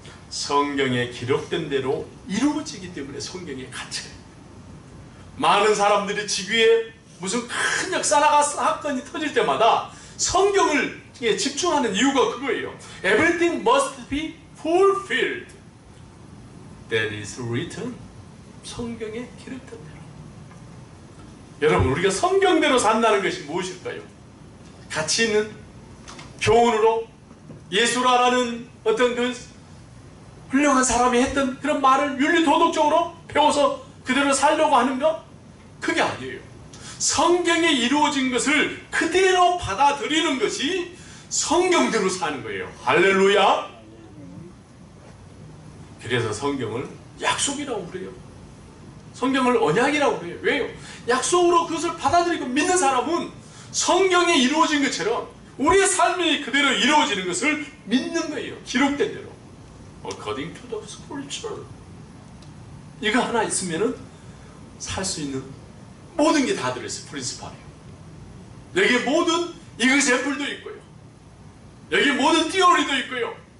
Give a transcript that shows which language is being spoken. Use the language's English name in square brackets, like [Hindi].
[Korean] 성경에 기록된 대로 이루어지기 때문에 성경의 가치가 있어요. 많은 사람들이 지구에 무슨 큰 역사나 사건이 터질 때마다 성경을 집중하는 이유가 그거예요. [English] Everything must be fulfilled that is written. [Korean] 성경에 기록된 대로. 여러분, 우리가 성경대로 산다는 것이 무엇일까요? 가치 있는 교훈으로 예수라는 어떤 그 훌륭한 사람이 했던 그런 말을 윤리도덕적으로 배워서 그대로 살려고 하는 것? 그게 아니에요. 성경에 이루어진 것을 그대로 받아들이는 것이 성경대로 사는 거예요. 할렐루야. 그래서 성경을 약속이라고 그래요. 성경을 언약이라고 그래요. 왜요? 약속으로 그것을 받아들이고 믿는 사람은 성경에 이루어진 것처럼 우리의 삶이 그대로 이루어지는 것을 믿는 거예요. 기록된 대로. [English] According to the scripture. [Korean] 이거 하나 있으면은 살 수 있는 모든 게 다 들어있어요. 프린시팔이에요. 여기에 모든 이그샘플도 있고요. 여기에 모든 티오리도 있고요.